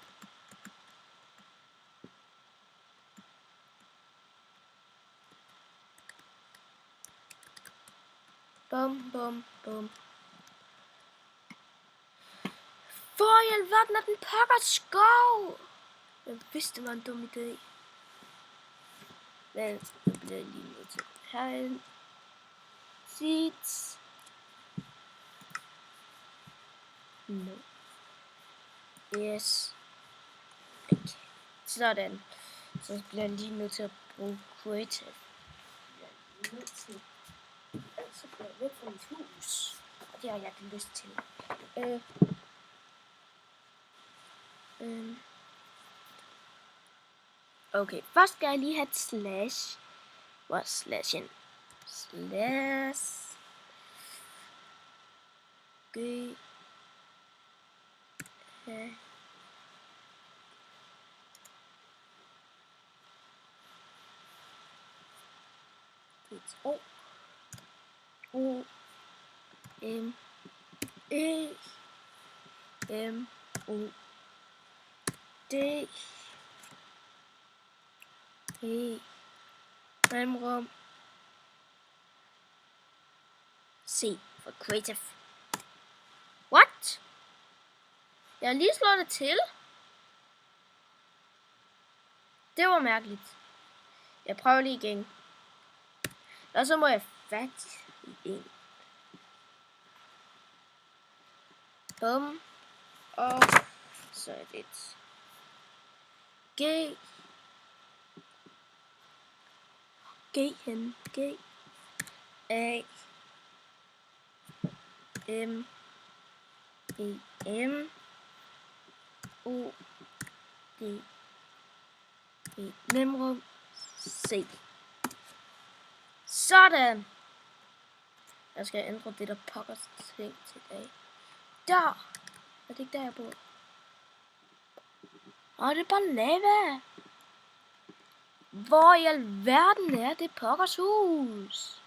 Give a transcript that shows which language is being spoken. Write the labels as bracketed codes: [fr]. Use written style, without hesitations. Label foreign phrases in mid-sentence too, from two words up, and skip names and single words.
[da] Bum, bum, bum. For i alverden er den pokkers skov. Jeg vidste, det var en dum idé. Men jeg bliver lige nødt til at have en seeds. [en] No. Yes. [da] Okay. Sådan. Så bliver jeg lige nødt til at bruge creative. Jeg bliver nødt til. Så bliver jeg væk fra mit hus. Og det har jeg ikke lyst til. Okay, først skal jeg lige have et slash. Hvor er slashen? Slash. G. O. O. M. E. M. O. D. E. Mellemrum. C for creative. What? Jeg har lige slået det til. Det var mærkeligt. Jeg prøver lige igen. Og så må jeg fat i en. Bum. Og så er det et G. G hen. G. A. M. E. M. O. D. E. Mellemrum. C. Sådan. Jeg skal ændre det der pokkers ting til dag. Der. Er det ikke der, jeg bor? Det er bare lava. Hvor i alverden er det pokkers hus?